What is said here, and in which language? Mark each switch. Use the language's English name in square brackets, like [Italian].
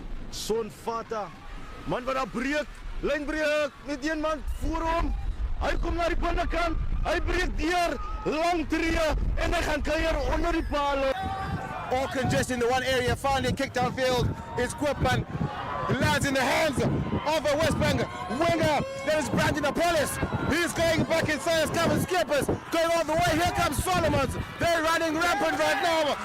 [Afrikaans] Son Fata. Man wat daar breek. Lynbreek met 1 man voor hom. Hy kom na die binnekant, hy breek deur, lang tree en hy gaan kuier onder die paal. [English] All congested in the one area, finally kicked downfield. It's Quipman. It lands in the hands of a West Bank winger. That is Brandon Apollos. He's going back inside as Kevin Skippers. Going all the way. Here comes Solomons. They're running rampant right now.